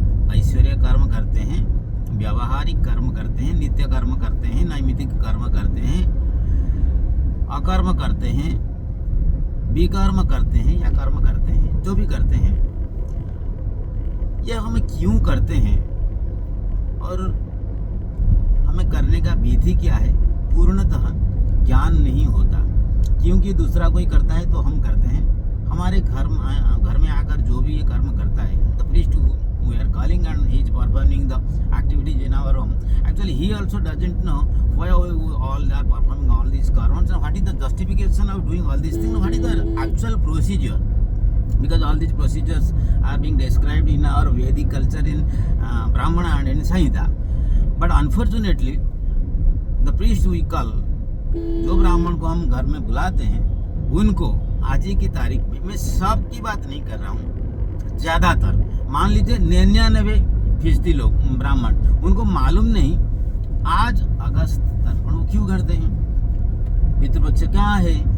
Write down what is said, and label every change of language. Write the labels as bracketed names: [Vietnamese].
[Hindi] ऐश्वर्य कर्म करते हैं, व्यावहारिक कर्म करते हैं, नित्य कर्म करते हैं, नैमित्तिक कर्म करते हैं, अकर्म करते हैं, विकर्म करते हैं या कर्म करते हैं, जो भी करते हैं, यह हम क्यों करते हैं और हमें करने का विधि क्या है, पूर्णतः ज्ञान नहीं होता। क्योंकि दूसरा कोई करता है तो हम करते हैं। हमारे घर में आकर जो भी ये कर्म करता है, [English] The priest we are calling and he is performing the activities in our home. Actually, he also doesn't know why we all are performing all these karmas and what is the justification of doing all these things, what is the actual procedure. Because all these procedures are being described in our Vedic culture, in Brahmana and in Samhita. But unfortunately, the priest we call, [Hindi] जो ब्राह्मण को हम घर में बुलाते हैं, उनको आज ही की तारीख में, मैं सबकी बात नहीं कर रहा हूँ, ज़्यादातर मान लीजिए 99% लोग ब्राह्मण, उनको मालूम नहीं आज अगस्त तर्पण क्यों करते हैं, पितृपक्ष क्या है।